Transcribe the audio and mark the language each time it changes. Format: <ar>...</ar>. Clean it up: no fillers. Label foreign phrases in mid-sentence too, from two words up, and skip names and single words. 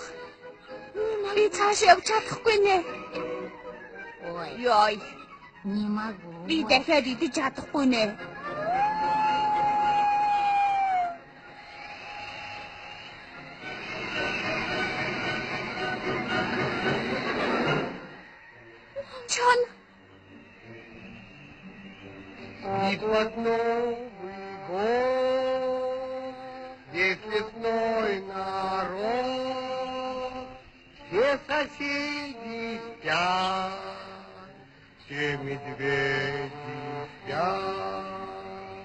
<mn>Би цааш явж чадахгүй нэ. Яй. Би дахиад идэж чадахгүй нэ. Чон.</mn> <ru>И под Новый год весь лесной народ, все соседи спят, все медведи спят.</ru>